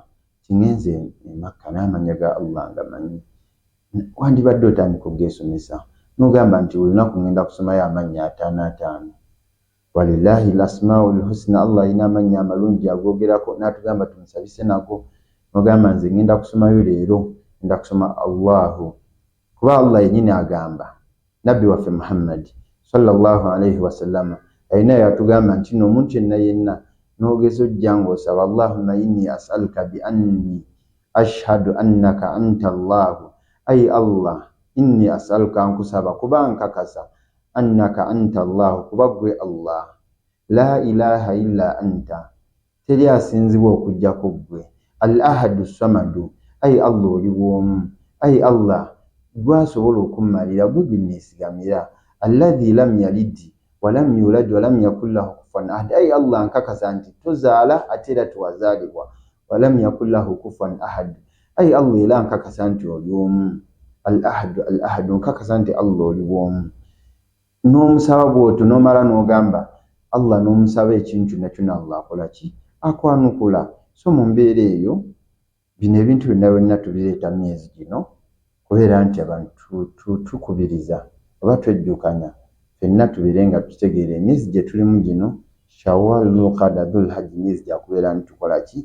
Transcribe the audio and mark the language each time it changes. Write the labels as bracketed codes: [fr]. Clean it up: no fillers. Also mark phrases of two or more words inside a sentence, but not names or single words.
[lg] Kingenze e Makka n'amannya ga Allah nga manyi, wandibadde otandika ogeesomesa n'ogamba nti buli lunaku ngenda kusomayo amannya 5 [ar] ولله الأسماء الحسنى. [lg] Allah alina amannya amalungi agoogerako n'atugamba tumusabise nago. N'ogamba nze ngenda kusomayo leero ngenda kusoma Allahu, kuba Allah yennyini agamba. Nabbi waffe Muhammad [ar] صلى الله عليه وسلم [lg] ayina yatugamba nti no omuntu yenna n'ogeza ojja ng'osaba [ar] اللهم إني أسألك بأني أشهد أنك أنت Allahu, ay Allah إني أسألك, [lg] nkusaba kuba nkakasa [ar] أنك أنت الله, [lg] kuba gwe Allah, [ar] لا إله إلا أنت, [lg] teri asinzibwa okujjako ggwe, [ar] الأحد صمد, [lg] ay Allah oli bw'omu, ay Allah gwasobola okummalira gwe ginneesigamira, [ar] الذي لم يلد ولم يولد ولم يكن له كفوا أحد, [lg] ay Allah nkakasa nti tozaala ate era tewazaalibwa, [ar] ولم يكن له كفوا أحد, [lg] ay Allah era nkakasa nti oli omu, [ar] الأحد [lg] nkakasa nti Allah oli bw'omu. N'omusaba bw'otyo n'omala n'ogamba Allah, n'omusaba ekintu nakyo Allah akola ki? Akwanukula. So mu mbeera eyo bino ebintu byonna tubireeta myezi gino kubeera nti abantu tukubiriza oba twejjukanya ffenna tubire nga tutegeera emyezi gye tulimu gino Shawwal, Dhulqaada, Dhulhajj, myezi gya kubeera nti tukola ki?